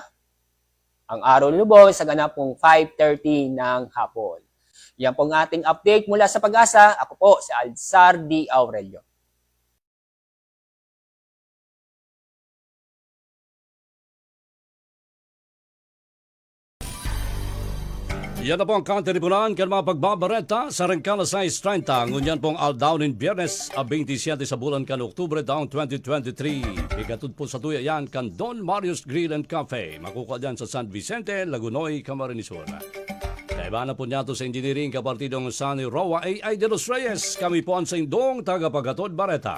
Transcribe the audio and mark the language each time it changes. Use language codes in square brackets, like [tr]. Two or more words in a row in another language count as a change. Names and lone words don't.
[tl] Ang araw lubog sa ganap pong 5:30 ng hapon. Yan pong ating update mula sa Pag-asa. Ako po si Alzar D. Aurelio. [bik] Yan na po ang kanteripunan kan mga pagbabareta sa Rengkala 6:30. Ngunyan pong all-down in Biyernes, 27 sa bulan kan Oktubre taong 2023. Ikatud po sa tuya yan kan Don Marius Grill and Cafe. Makukuha dyan sa San Vicente, Lagunoy, Camarines Sur. Kaiba na po niya to sa engineering kapartidong Sunny Roa A.I. de los Reyes. Kami po ang sa indong tagapagatod Bareta.